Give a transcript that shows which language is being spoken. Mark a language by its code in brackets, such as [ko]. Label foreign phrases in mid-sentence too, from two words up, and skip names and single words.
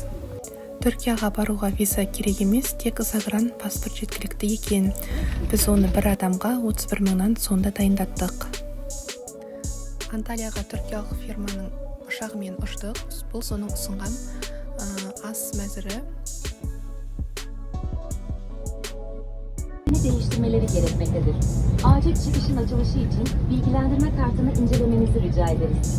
[kk] Түркияға баруға виза керек емес, тек [ru] загран паспорт [kk] жеткілікті екен. Біз оны бір адамға 31 мыңнан сонда дайындаттық. Анталияға түркиялық фирманың ұшағымен ұштық. Бұл соның ұсынған ас мәзірі. [tr] Değiştirmeleri gerekmektedir. Acil çıkışın açılışı için bilgilendirme kartını incelemenizi rica ederiz.